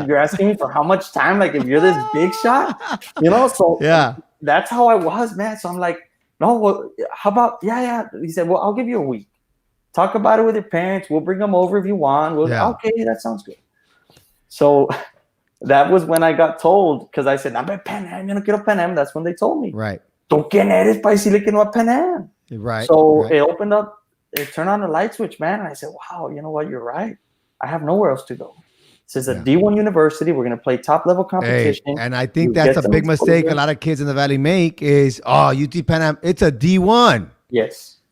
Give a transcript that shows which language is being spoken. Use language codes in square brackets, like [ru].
[en] And you're asking me for how much time? Like, if you're this big shot, So that's how I was, man. So I'm like, no, well, how about, He said, well, I'll give you a week. Talk about it with your parents. We'll bring them over if you want. Okay, that sounds good. So that was when I got told, because I said, I'm at Pan Am, [es] yo no quiero Pan Am. [en] That's when they told me. Right. [es] ¿Tú quién eres para decirle que no a Pan Am? [en] Right. So it opened up, it turned on the light switch, man. And I said, wow, you know what? You're right. I have nowhere else to go. This is a D1 university. We're going to play top-level competition. Hey, and I think that's a big mistake a lot of kids in the Valley make is, UT Pan Am, it's a D1. Yes.